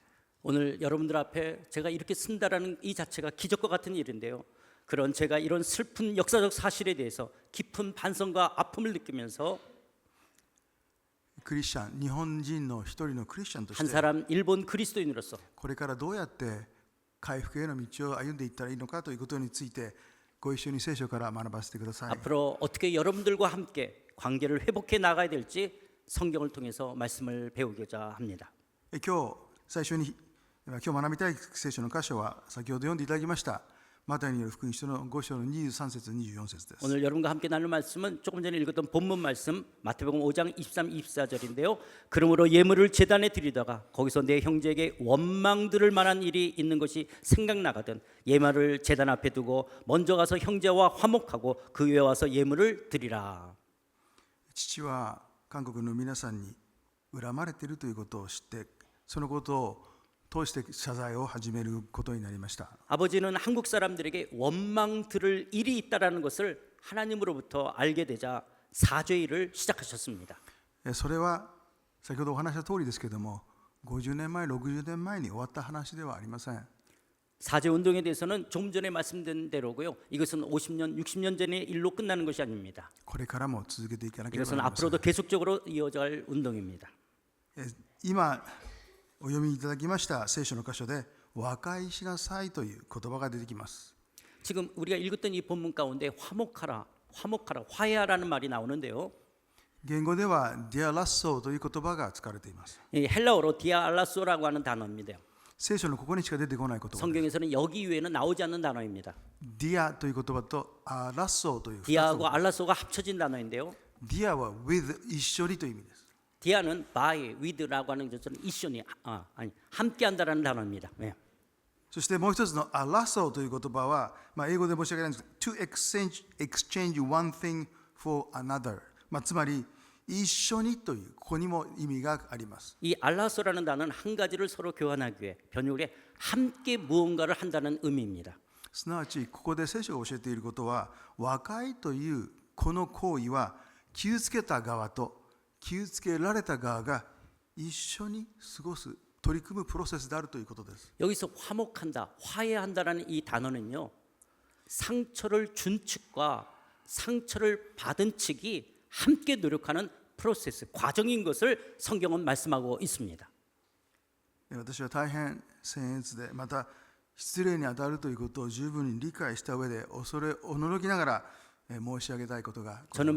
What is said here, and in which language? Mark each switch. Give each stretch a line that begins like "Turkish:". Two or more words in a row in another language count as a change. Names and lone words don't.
Korean: 오늘 여러분들 앞에 제가 이렇게 쓴다라는 이 자체가 기적과 같은 일인데요. 그런 제가 이런 슬픈 역사적 사실에 대해서 깊은 반성과 아픔을 느끼면서
Japanese: クリスチャン、日本人の一人のクリスチャンとし
Korean: 한
Japanese: て
Korean: 사람 일본 그리스도인으로서
Japanese: これからどうやって回復への道を歩んでいったらいいのかということについてご一緒に聖書から学ばせてください。
Korean: 앞으로 어떻게 여러분들과 함께 관계를 회복해 나가야 될지 성경을 통해서 말씀을 배우고자 합니다.
Japanese: 今日最初に今日学びたい聖書の箇所は先ほど読んでいただきましたマタイによる福音書の5章の23節24節です。
Korean: 오늘 여러분과 함께 나눌 말씀은 조금 전에 읽었던 본문 말씀 마태복음 5장 23, 24절인데요. 그러므로 예물을 제단에 드리다가 거기서 내 형제에게 원망 들을 만한 일이 있는 것이 생각나거든 예물을 제단 앞에 두고 먼저 가서 형제와 화목하고 그 위에 와서 예물을 드리라.
Japanese: 父は韓国の皆さんに恨まれているということを知ってそのことを通して謝罪を始めることになりました。
Korean: 아버지는 한국 사람들에게 원망 들을 일이 있다라는 것을 하나님으로부터 알게 되자 사죄일을 시작하셨습니다.
Japanese: それは先ほどお話した通りですけれども50年前60年前に終わった話ではありません。
Korean: 사제 운동에 대해서는 조금 전에 말씀드린 대로고요. 이것은 50년, 60년 전의 일로 끝나는 것이 아닙니다.
Japanese: これからも続けていかなければ
Korean: 이것은
Japanese: なりません。
Korean: 앞으로도 계속적으로 이어져 갈 운동입니다.
Japanese: 今お読みいただきました聖書の箇所で和解しなさいという言葉が出てきます。
Korean: 지금 우리가 읽었던 이 본문 가운데 화목하라, 화목하라, 화해하라는 말이 나오는데요.
Japanese: 言語ではディアラッソーという言葉が使われています。
Korean: 이 헬라어로 디아알라소라고 하는 단어입니다.
Japanese: 聖書のここにしか出てこない言葉です。
Korean: 성경에서는 여기 외에는 나오지 않는 단어입니다.
Japanese: ディアという言葉とアラッソーという2つの
Korean: 디아하고 알라소가 합쳐진 단어인데요.
Japanese: ディアは with 一緒にという意味です。
Korean: 디아는 by, with라고 하는 것처럼 이션이 함께한다라는 단어입니다. 네.
Japanese: そしてもう一つのアラッソーという言葉は、英語で申し訳ないんですけど
English: to exchange one thing for another、
Japanese: つまり一緒にというここにも意味があります。
Korean: 이 알라소라는 단어는 한 가지를 서로 교환하기 위해 번역을 해 함께 무언가를 한다는 의미입니다.
Japanese: すなわちここで聖書が教えていることは和解というこの行為は傷つけた側と傷つけられた側が一緒に過ごす取り組むプロセスであるということです。
Korean: 여기서 화목한다, 화해한다라는 이 단어는요. 상처를 준 측과 상처를 받은 측이 함께 노력하는 프로세스, 과정인 것을 성경은 말씀하고 있습니다.
Japanese: 私は大変僭越でまた失礼に当たるということを十分に理解した上で恐れおののきながら申し上げたいことがございま